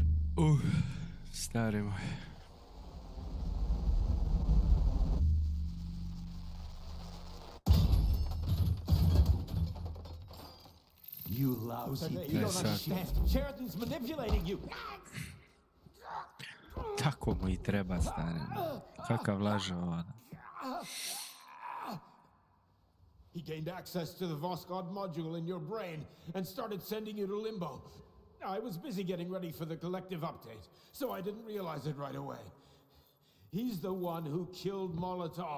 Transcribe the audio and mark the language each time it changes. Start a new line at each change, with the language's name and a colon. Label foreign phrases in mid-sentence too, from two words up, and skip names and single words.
Croatian: Stari moj.
English: You lousy. You don't understand. Sheridan's manipulating you.
Croatian: Tako mu i treba, stari. Kakav lažo ovo.
English: He gained access to the Voskhod module in your brain and started sending you to limbo. I was busy getting ready for the collective update, so I didn't realize it right away. He's the one who killed Molotov.